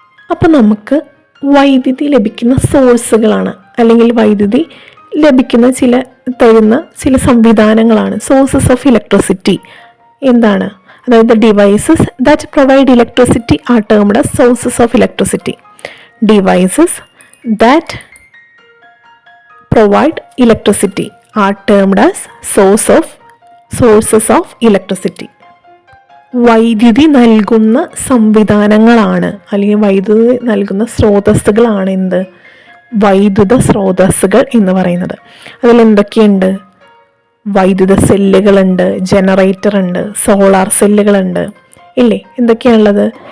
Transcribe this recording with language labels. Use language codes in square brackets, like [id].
[ml] അപ്പോൾ നമുക്ക് വൈദ്യുതി ലഭിക്കുന്ന സോഴ്സുകളാണ് അല്ലെങ്കിൽ വൈദ്യുതി ലഭിക്കുന്ന തരുന്ന ചില സംവിധാനങ്ങളാണ് സോഴ്സസ് ഓഫ് ഇലക്ട്രിസിറ്റി. എന്താണ്? [en] അതായത് devices that provide electricity are termed as sources of electricity. Devices that provide electricity are termed as sources of electricity. [ml] വൈദ്യുതി നൽകുന്ന സംവിധാനങ്ങളാണ് അല്ലെങ്കിൽ വൈദ്യുതി നൽകുന്ന സ്രോതസ്സുകളാണ് എന്ത്? വൈദ്യുത സ്രോതസ്സുകൾ എന്ന് പറയുന്നത്. അതിലെന്തൊക്കെയുണ്ട്? വൈദ്യുത സെല്ലുകളുണ്ട്, ജനറേറ്റർ ഉണ്ട്, സോളാർ സെല്ലുകളുണ്ട്, ഇല്ലേ? എന്തൊക്കെയാണുള്ളത്?